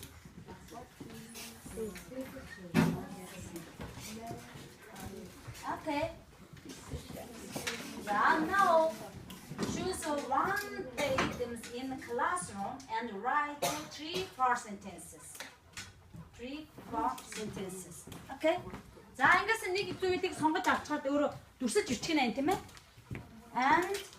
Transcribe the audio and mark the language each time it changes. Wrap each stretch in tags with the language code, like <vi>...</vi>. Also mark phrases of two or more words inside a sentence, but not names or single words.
<en>Okay. Now choose one items in the classroom and write 3-4 sentences. 3-4 sentences. Okay?</en> <mn>За ингээс нэг зүйлийг сонгож авчихад өөрөө дүрсэж ичих нэ тийм ээ.</mn> <en>And</en>